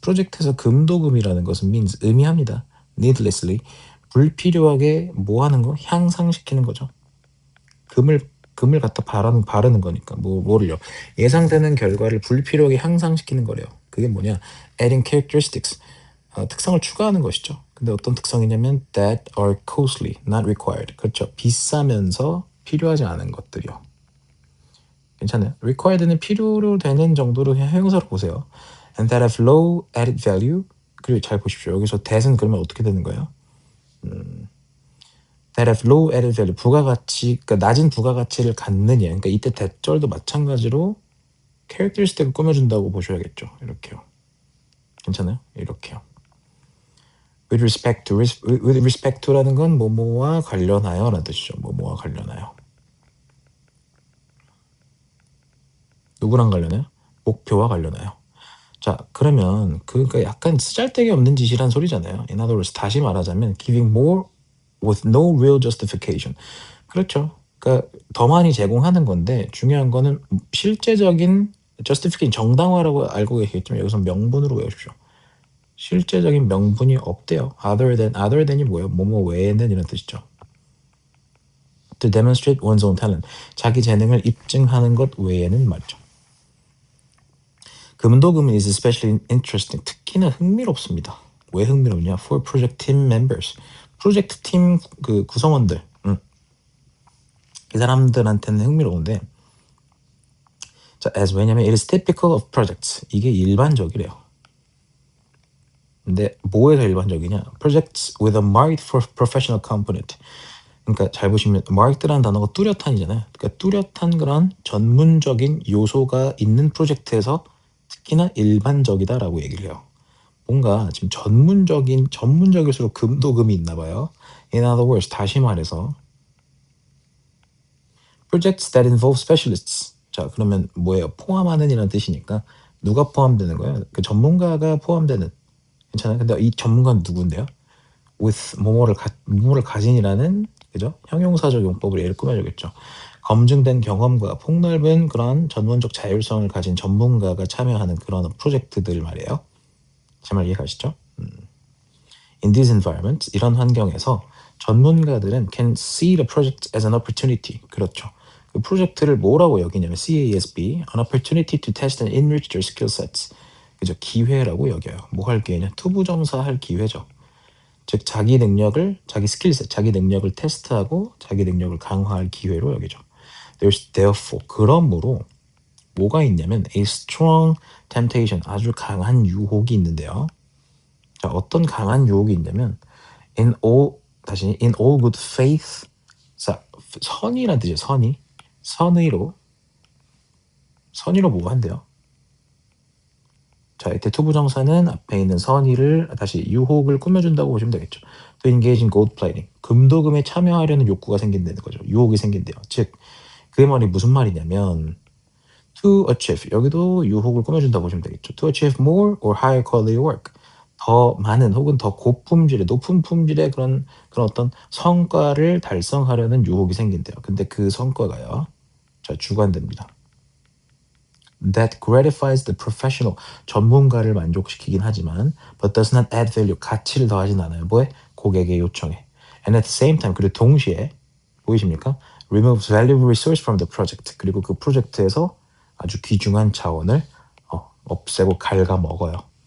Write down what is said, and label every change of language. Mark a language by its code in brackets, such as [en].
[ko] 프로젝트에서 금도금이라는 것은 means 의미합니다. needlessly. 불필요하게 뭐 하는 거? 향상시키는 거죠. 금을 갖다 바르는 거니까. 뭐를요? 예상되는 결과를 불필요하게 향상시키는 거래요. 그게 뭐냐? [en] adding characteristics. [ko] 특성을 추가하는 것이죠. 근데 어떤 특성이냐면 [en] that are costly, not required. [ko] 그렇죠. 비싸면서 필요하지 않은 것들이요. 괜찮아요. required는 필요로 되는 정도로 그냥 형용사로 보세요. [en] and that have low added value. [ko] 그리고 잘 보십시오. 여기서 that은 그러면 어떻게 되는 거예요? [en] that have low added value. [ko] 부가가치, 그러니까 낮은 부가가치를 갖는 예. 그러니까 이때 that절도 마찬가지로 characteristic을 꾸며준다고 보셔야겠죠. 이렇게요. 괜찮아요? 이렇게요. with respect to라는 건 뭐뭐와 관련하여 라는 뜻이죠. 뭐뭐와 관련하여. 누구랑 관련해요? 목표와 관련하여. 자, 그러면 그러니까 약간 쓰잘데기 없는 짓이란 소리잖아요. [en] In other words, [ko] 다시 말하자면 [en] giving more with no real justification. [ko] 그렇죠. 그러니까 더 많이 제공하는 건데 중요한 거는 실제적인 justification 정당화라고 알고 계시겠지만 여기서 명분으로 외우십시오. 실제적인 명분이 없대요. other than이 뭐예요? 뭐뭐 외에는 이런 뜻이죠. [en] to demonstrate one's own talent. [ko] 자기 재능을 입증하는 것 외에는 말이죠. 금도금은 [en] is especially interesting. [ko] 특히나 흥미롭습니다. 왜 흥미롭냐? [en] For project team members. [ko] 프로젝트 팀 그 구성원들. 이 사람들한테는 흥미로운데 자, as 왜냐면 [en] it is typical of projects. [ko] 이게 일반적이래요. 근데 뭐에서 일반적이냐? [en] Projects with a marked for professional component. [ko] 그러니까 잘 보시면 marked라는 단어가 뚜렷한이잖아요. 그러니까 뚜렷한 그런 전문적인 요소가 있는 프로젝트에서 특히나 일반적이다라고 얘기를 해요. 뭔가 지금 전문적일수록 금도금이 있나 봐요. [en] In other words, [ko] 다시 말해서 [en] projects that involve specialists. [ko] 자, 그러면 뭐예요? 포함하는 이라는 뜻이니까 누가 포함되는 거예요? 그 전문가가 포함되는. 괜찮아요? 근데 이 전문가는 누구인데요? with 뭐뭐를 가진이라는 그죠? 형용사적 용법으로 예를 꾸며주겠죠. 검증된 경험과 폭넓은 그런 전문적 자율성을 가진 전문가가 참여하는 그런 프로젝트들 말이에요. 제 말 이해가시죠? [en] In these environments, [ko] 이런 환경에서 전문가들은 [en] can see the project as an opportunity. [ko] 그렇죠. 그 프로젝트를 뭐라고 여기냐면 [en] CASB, an opportunity to test and enrich their skill sets. [ko] 그죠? 기회라고 여겨요. 뭐 할 기회냐? 투부정사 할 기회죠. 즉 자기 스킬셋, 자기 능력을 테스트하고 자기 능력을 강화할 기회로 여기죠. [en] There's therefore [ko] 그러므로 뭐가 있냐면 [en] a strong temptation [ko] 아주 강한 유혹이 있는데요. 자, 어떤 강한 유혹이 있냐면 [en] in all good faith. [ko] 자, 선의란 뜻이에요. 선의로 뭐 한대요? 자, 이때 투부정사는 앞에 있는 선의를 다시 유혹을 꾸며준다고 보시면 되겠죠. [en] To engage in gold plating. [ko] 금도금에 참여하려는 욕구가 생긴다는 거죠. 유혹이 생긴대요. 즉, 그 말이 무슨 말이냐면 [en] to achieve. [ko] 여기도 유혹을 꾸며준다고 보시면 되겠죠. [en] To achieve more or higher quality work. [ko] 더 많은 혹은 더 고품질의 높은 품질의 그런 어떤 성과를 달성하려는 유혹이 생긴대요. 근데 그 성과가요. 자, 주관됩니다. [en] That gratifies the professional. [ko] 전문가를 만족시키긴 하지만 [en] but does not add value. [ko] 가치를 더하진 않아요. 뭐에? 고객의 요청에. [en] And at the same time, [ko] 그리고 동시에 보이십니까? [en] Removes valuable resource from the project. [ko] 그리고 그 프로젝트에서 아주 귀중한 자원을 없애고 갉아먹어요.